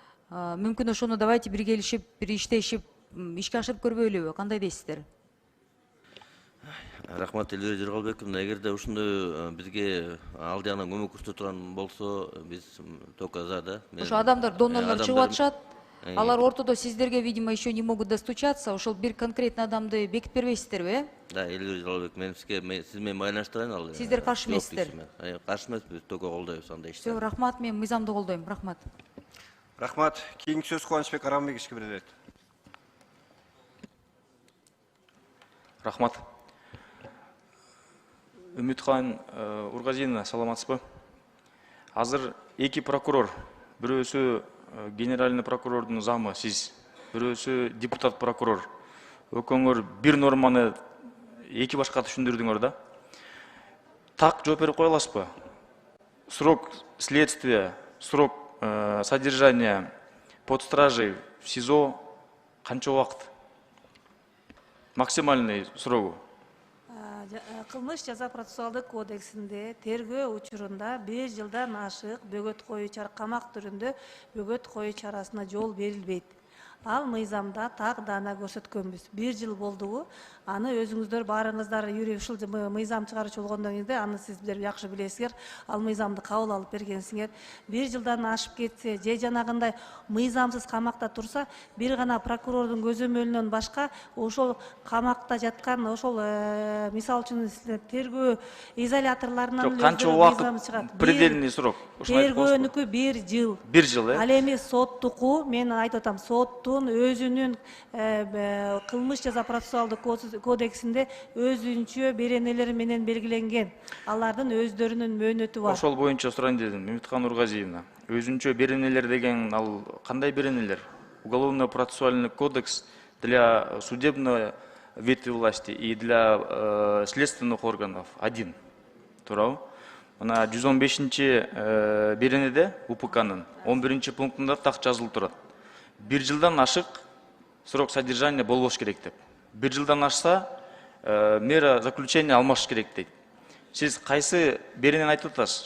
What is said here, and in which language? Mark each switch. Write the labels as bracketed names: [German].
[Kyrgyz] Мүмкүн ошону давайте биргелешип, бир иштешип, ишке ашырып көрбөйлүбү? Кандай дейсиздер? Рахмат Элдер Жыргалбековна, эгерде ушундай бизге ал жагынан көмөк көрсөтө турган болсо, биз [Russian] только за, [Kyrgyz] да. Ошо адамдар, донорлор чыгып атышат. Алар ортодо сиздерге, [Russian] видимо, еще не могут достучаться. [Kyrgyz] Ошол бир конкретный адамды бекитип бербейсиздерби, э? Да, Элдер Жыргалбек, мен сиз менен байланыштырайын ал. Сиздер каршы эмессиздер? Каршы эмеспиз, только колдойбуз андай ишти. Всё, рахмат, мен мыйзамды колдойм. Рахмат. Рахмат. Кийинки сөз Кубанычбек Арамбековичке берилет. Рахмат. Үмүткан Ургазина, саламатсызбы? Азыр эки прокурор, бирөөсү генеральный прокурордун замы сиз, бирөөсү депутат прокурор. Өкөңөр бир норманы эки башка түшүндүрдүңөр да. Так жооп берип кое аласызбы? [Russian] Срок следствия, срок содержания под стражей в СИЗО [Kyrgyz] канча убакыт? Максимальный срогу? Кылмыш жаза процессуалдык кодексинде тергөө учурунда 1 жылдан ашык бөгөт коюу камак түрүндө бөгөт коюу чарасына жол берилбейт. Ал мыйзамда так дана көрсөткөнбүз. 1 жыл болдубу? Аны өзүңүздөр баарыңыздар юрий ушул мыйзам чыгаруучу болгондон кийин аны сиздер жакшы билесиңер. Ал мыйзамды кабыл алып бергенсиңер. 1 жылдан ашып кетсе, же жанагындай мыйзамсыз камакта турса, бир гана прокурордун көзөмөлүнөн башка ошол камакта жаткан ошол мисалы үчүн тергөө изоляторлорунан канча убакыт предельный срок? Тергөөнүкү 1 жыл. 1 жыл, э? Ал эми соттуку, мен айтып атам, соттун өзүнүн кылмыш жаза процессуалдык кодексинде өзүнчө беренелери менен белгиленген. Алардын өздөрүнүн мөөнөтү бар. Ошол боюнча сурайын дедим. Үмүткан Ургазиевна, өзүнчө беренелер деген ал кандай беренелер? [Russian] Уголовно-процессуальный кодекс для судебной ветви власти и для следственных органов один. [Kyrgyz] Туурабы? Мына 115-чи беренеде УПКнын 11-чи пунктунда так жазылып турат. 1 жылдан ашык [Russian] срок содержания [Kyrgyz] болбош керек деп. 1 жылдан ашса [Russian] мера заключения [Kyrgyz] алмаш керек дейт. Сиз кайсы беренени айтып атасыз?